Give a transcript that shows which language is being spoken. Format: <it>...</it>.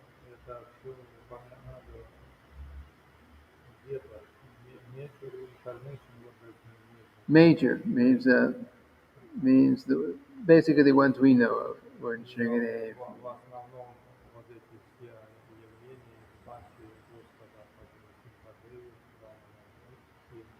<ru>Это все упоминано где-то.</ru> <en>Major incarnation, what does it mean? Major means basically the ones we know of. Lord Shrigadev.</en> <ru>В основном вот эти все явления, экспансии Господа, Падеви, и</ru>